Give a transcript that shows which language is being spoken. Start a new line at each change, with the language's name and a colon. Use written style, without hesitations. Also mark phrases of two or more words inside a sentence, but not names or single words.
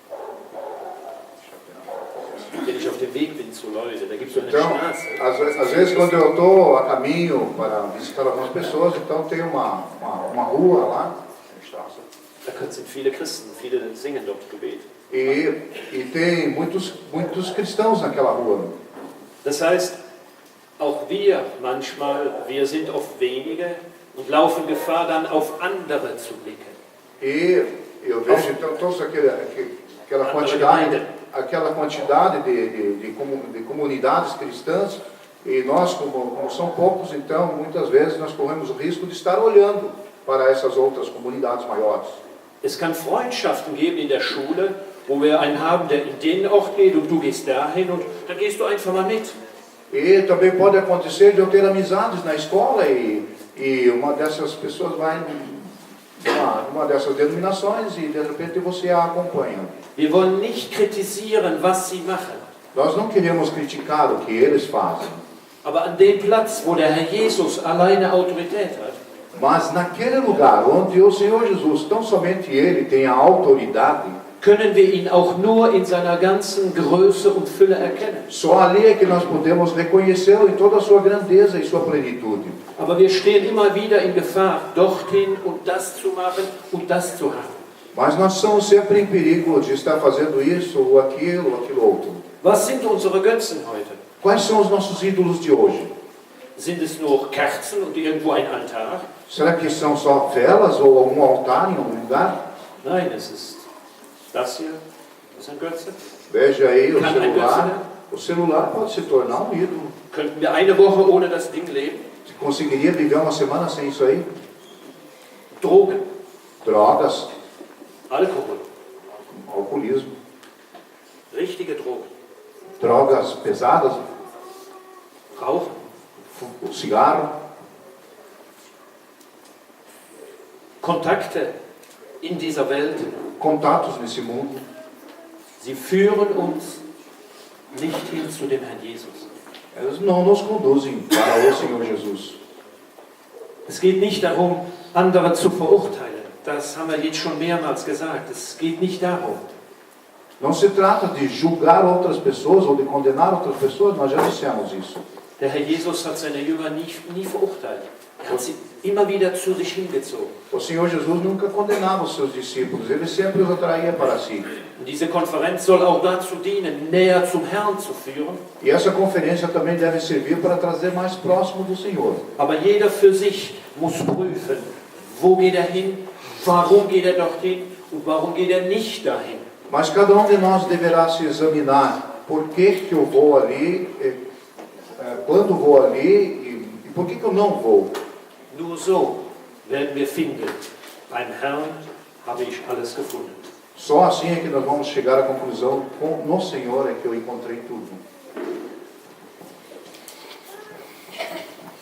German: Wenn ich auf dem Weg bin zu Leuten, da gibt es so eine
Portuguese: Então,
German: Straße.
Portuguese: às vezes quando eu estou a caminho para visitar algumas pessoas, então tem uma rua lá,
German: Da sind viele Christen, viele singen dort Gebet.
Portuguese: e tem muitos cristãos naquela rua.
German: Das heißt, auch wir manchmal, wir sind oft wenige und laufen Gefahr, dann auf andere zu blicken.
Portuguese: E eu vejo então toda aquela quantidade de comunidades cristãs, e nós, como são poucos, então muitas vezes nós corremos o risco de estar olhando para essas outras comunidades maiores.
German: Es kann Freundschaften geben in der Schule, wo wir einen haben, der in den Ort geht und du gehst dahin und dann gehst du einfach mal mit.
Portuguese: E também pode acontecer de eu ter amizades na escola e uma dessas pessoas vai numa dessas denominações e de repente você a acompanha.
German: Wir wollen nicht kritisieren, was sie machen.
Portuguese: Nós não queremos criticar o que eles fazem,
German: Aber an dem Platz, wo der Herr Jesus alleine Autorität hat,
Portuguese: mas naquele lugar onde o Senhor Jesus, tão somente Ele tem a autoridade,
German: können wir ihn auch nur in seiner ganzen Größe und Fülle erkennen.
Portuguese: só ali é que nós podemos reconhecê-lo em toda a sua grandeza e sua plenitude.
German: Aber wir stehen immer wieder in Gefahr, dorthin und das zu machen und das zu haben.
Portuguese: Mas nós somos sempre em perigo de estar fazendo isso ou aquilo outro.
German: Was sind unsere Götzen heute?
Portuguese: Quais são os nossos ídolos de hoje?
German: Sind es nur Kerzen und irgendwo ein Altar?
Portuguese: Será que são só velas ou algum altar em algum lugar?
German: Nein, es ist das hier. Das ist ein Götze.
Portuguese: Veja aí o
German: Kann ein Götze
Portuguese: celular.
German: werden?
Portuguese: O celular pode se tornar um ídolo.
German: Könnten wir eine Woche ohne das Ding leben?
Portuguese: Você conseguiria viver uma semana sem isso aí?
German: Drogen,
Portuguese: Drogas,
German: Alkohol,
Portuguese: alcoolismo,
German: richtige Drogen,
Portuguese: drogas pesadas,
German: Rauchen,
Portuguese: cigarro,
German: Kontakte in dieser Welt.
Portuguese: contatos nesse mundo.
German: Sie führen uns nicht hin zu dem Herrn Jesus.
Portuguese: Elas não nos conduzem para o Senhor Jesus.
German: Es geht nicht darum, andere zu verurteilen. Das haben wir jetzt schon mehrmals gesagt. Es geht nicht darum.
Portuguese: Não se trata de julgar outras pessoas ou de condenar outras pessoas, nós já dissemos isso.
German: Der Herr Jesus hat seine Jünger nie verurteilt. Er hat sie immer wieder zu sich hingezogen.
Portuguese: O Senhor Jesus nunca condenava os seus discípulos, ele sempre os atraía para si.
German: Und diese Konferenz soll auch dazu dienen, näher zum Herrn zu führen.
Portuguese: E essa conferência também deve servir para trazer mais próximo do Senhor.
German: Aber jeder für sich muss prüfen, wo geht er hin, warum geht er dorthin und warum geht er nicht dahin.
Portuguese: Mas cada um de nós deverá se examinar por que eu vou ali, quando vou ali e por que eu não vou.
German: Nur so werden wir finden, beim Herrn habe ich alles gefunden.
Portuguese: Só assim é que nós vamos chegar à conclusão, no Senhor é que eu encontrei tudo.